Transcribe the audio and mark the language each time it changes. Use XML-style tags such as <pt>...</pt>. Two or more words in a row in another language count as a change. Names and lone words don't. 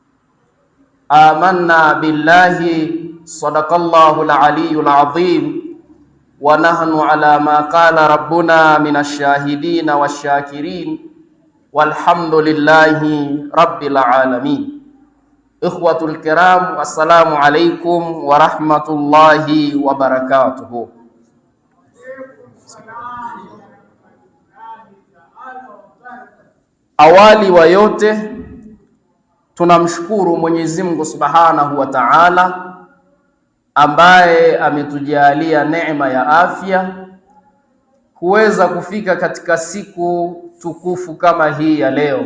<ar>آمنا بالله صدق الله العلي العظيم ونحن على ما قال ربنا من الشاهدين والشاكرين والحمد لله رب العالمين. إخوة الكرام السلام عليكم ورحمة الله وبركاته.</ar> <sw>Awali wa yote tunamshukuru Mwenyezi Mungu</sw> <ar>سبحانه وتعالى</ar> <sw>ambaye ametujalia neema ya afya kuweza kufika katika siku tukufu kama hii ya leo.</sw>